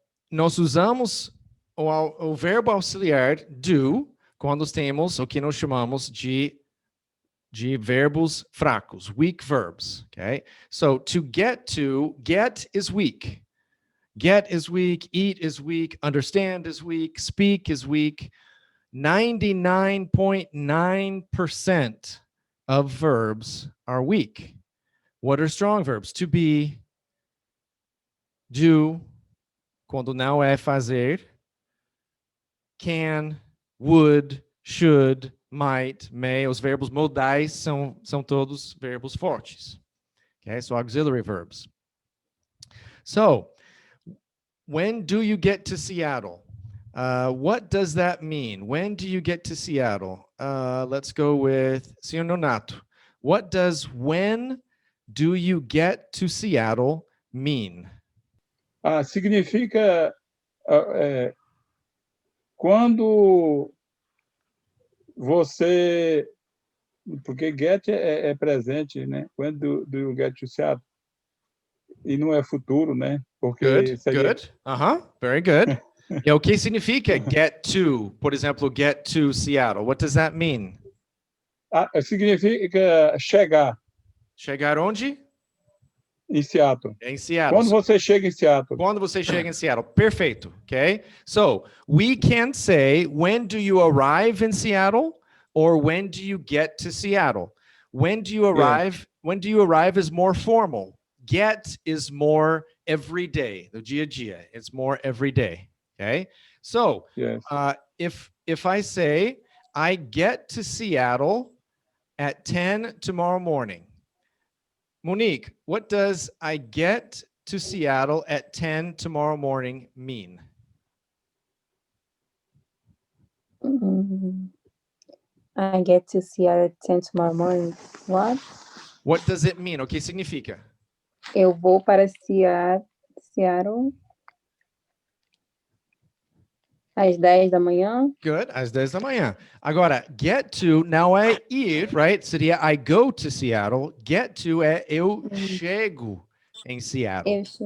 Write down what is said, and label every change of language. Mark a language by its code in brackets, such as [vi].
[pt] nós usamos o verbo auxiliar do quando temos o que nós chamamos de verbos fracos, weak verbs, okay? [en] So to get is weak. Get is weak, eat is weak, understand is weak, speak is weak. 99.9% of verbs are weak. What are strong verbs? To be, do, [pt] quando não é fazer, [en] can, would, should, might, may. [pt] Os verbos modais são todos verbos fortes. [en] Okay, so auxiliary verbs. So, when do you get to Seattle? What does that mean? When do you get to Seattle? Let's go with Senhor Nonato. What does when do you get to Seattle mean? [pt] Significa quando você... Porque get é presente, né? [en] When do you get to Seattle? [pt] E não é futuro, né? Porque [en] good, [pt] seria... [en] good. Very good. [pt] E o que significa get to? Por exemplo, [en] get to Seattle. What does that mean? [pt] Significa chegar. Chegar onde? Em Seattle. Em Seattle. Quando você chega em Seattle. Quando você chega em Seattle. Perfeito. Okay? [en] So, we can say, when do you arrive in Seattle? Or when do you get to Seattle? When do you arrive? Yes. When do you arrive is more formal. Get is more every day. [pt] Do dia a dia. [en] It's more every day. Okay? So, yes. If I say, I get to Seattle at 10 tomorrow morning. Monique, what does I get to Seattle at 10 tomorrow morning mean? I get to Seattle at 10 tomorrow morning. What? What does it mean? [pt] O que significa? Eu vou para Seattle às 10 da manhã. [en] Good, [pt] às 10 da manhã. Agora, get to, não é ir, right? Seria [en] I go to Seattle. [pt] Get to é eu chego em Seattle.